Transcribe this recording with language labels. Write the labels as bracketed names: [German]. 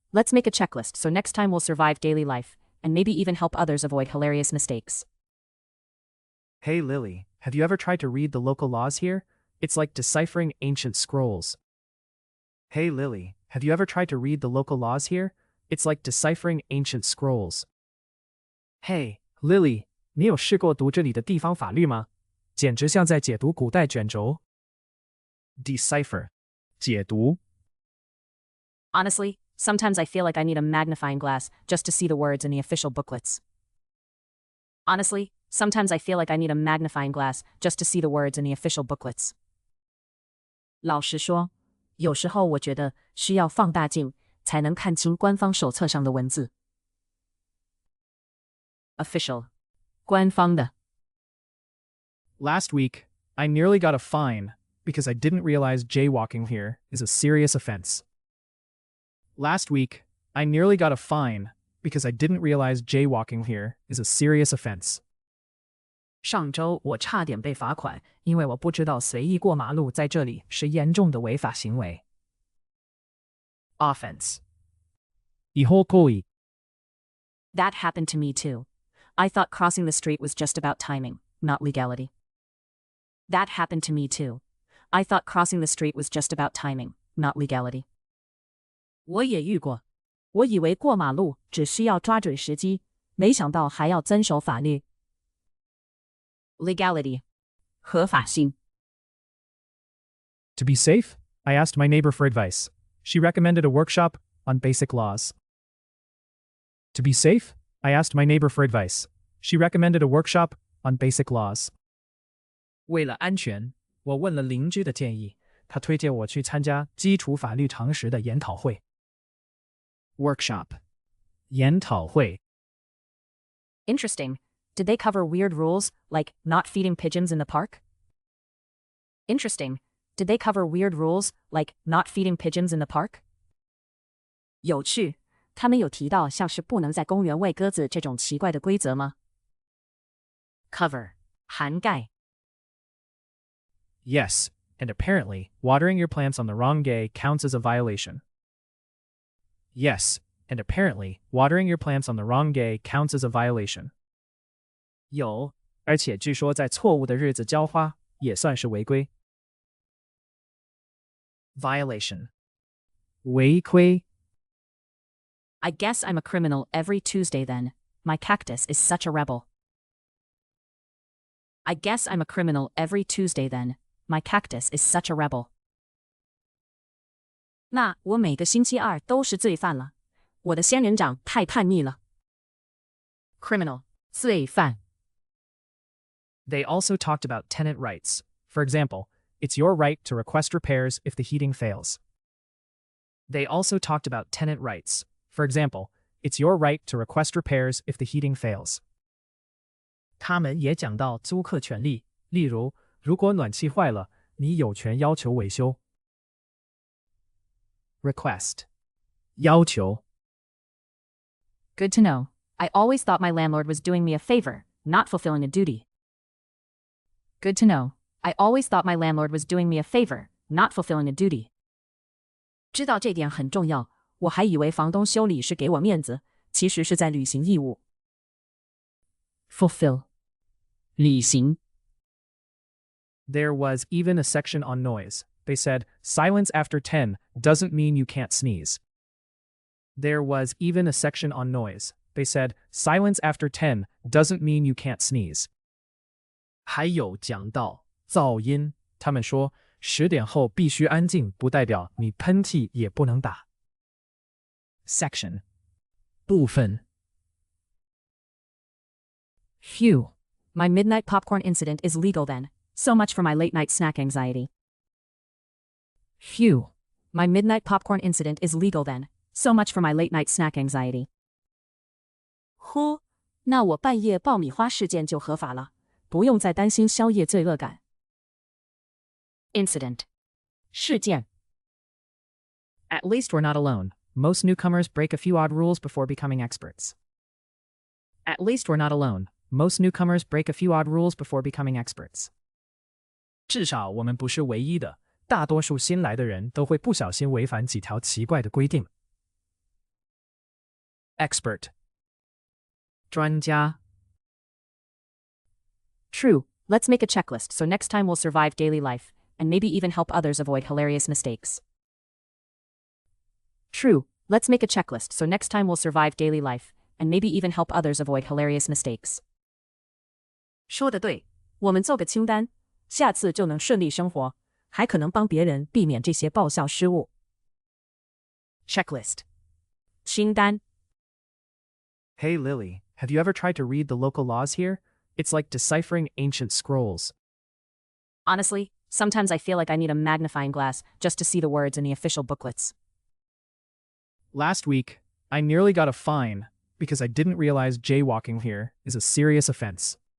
[English] Let's make a checklist so next time we'll survive daily life, and maybe even help others avoid hilarious mistakes. Hey Lily, have you ever tried to read the local laws here? It's like deciphering ancient scrolls. Hey Lily, have you ever tried to read the local laws here? It's like deciphering ancient scrolls. [Chinese] Hey, Lily, 你有试过读这里的地方法律吗？简直像在解读古代卷轴。 Decipher. 解读。 [English] Honestly, sometimes I feel like I need a magnifying glass just to see the words in the official booklets. Honestly, sometimes I feel like I need a magnifying glass just to see the words in the official booklets. [Chinese] 老实说，有时候我觉得需要放大镜才能看清官方手册上的文字。 Official. 官方的。 [English] Last week, I nearly got a fine because I didn't realize jaywalking here is a serious offense. Last week, I nearly got a fine because I didn't realize jaywalking here is a serious offense. [Chinese] 上周我差点被罚款，因为我不知道随意过马路在这里是严重的违法行为。 Offense. 違法行為。 [English] That happened to me too. I thought crossing the street was just about timing, not legality. That happened to me too. I thought crossing the street was just about timing, not legality. [Chinese] 我也遇过，我以为过马路只需要抓准时机，没想到还要遵守法律。 Legality. 合法性。 [English] To be safe, I asked my neighbor for advice. She recommended a workshop on basic laws. To be safe, I asked my neighbor for advice. She recommended a workshop on basic laws. [Chinese] 为了安全，我问了邻居的建议，他推荐我去参加基础法律常识的研讨会。 Workshop. 研讨会。 [English] Interesting. Did they cover weird rules, like not feeding pigeons in the park? Interesting. Did they cover weird rules, like not feeding pigeons in the park? [Chinese] 有趣，他们有提到像是不能在公园喂鸽子这种奇怪的规则吗？ Cover. 涵盖。 [English] Yes, and apparently, watering your plants on the wrong day counts as a violation. Yes, and apparently, watering your plants on the wrong day counts as a violation. [Chinese] 有，而且据说在错误的日子浇花也算是违规。 Violation. 违规。 [English] I guess I'm a criminal every Tuesday then. My cactus is such a rebel. I guess I'm a criminal every Tuesday then. My cactus is such a rebel. [Chinese] 那我每个星期二都是罪犯了，我的仙人掌太叛逆了。 [English] Criminal. [Chinese] 罪犯。 [English] They also talked about tenant rights. For example, it's your right to request repairs if the heating fails. They also talked about tenant rights. For example, it's your right to request repairs if the heating fails. [Chinese] 他们也讲到租客权利，例如，如果暖气坏了，你有权要求维修。 [English] Request. [Chinese] 要求。 [English] Good to know. I always thought my landlord was doing me a favor, not fulfilling a duty. Good to know. I always thought my landlord was doing me a favor, not fulfilling a duty. [Chinese] 知道这点很重要，我还以为房东修理是给我面子，其实是在履行义务。 Fulfill. 履行。 [English] There was even a section on noise. They said, silence after 10 doesn't mean you can't sneeze. There was even a section on noise. They said, silence after 10 doesn't mean you can't sneeze. [Chinese] 还有讲到噪音，他们说10点后必须安静，不代表你喷嚏也不能打。 [English] Section. [Chinese] 部分。 [English] Phew. My midnight popcorn incident is legal then. So much for my late night snack anxiety. Phew. My midnight popcorn incident is legal then. So much for my late night snack anxiety. [Chinese] 呼，那我半夜爆米花事件就合法了，不用再担心宵夜罪恶感。 Incident. 事件。 [English] At least we're not alone. Most newcomers break a few odd rules before becoming experts. At least we're not alone. Most newcomers break a few odd rules before becoming experts. [Chinese] 至少我们不是唯一的，大多数新来的人都会不小心违反几条奇怪的规定。 Expert. 专家。 [English] True. Let's make a checklist so next time we'll survive daily life, and maybe even help others avoid hilarious mistakes. True. Let's make a checklist so next time we'll survive daily life, and maybe even help others avoid hilarious mistakes. [Chinese] 说得对，我们做个清单，下次就能顺利生活，还可能帮别人避免这些爆笑失误。 Checklist. 清单。 [English] Hey Lily, have you ever tried to read the local laws here? It's like deciphering ancient scrolls. Honestly, sometimes I feel like I need a magnifying glass just to see the words in the official booklets. Last week, I nearly got a fine because I didn't realize jaywalking here is a serious offense.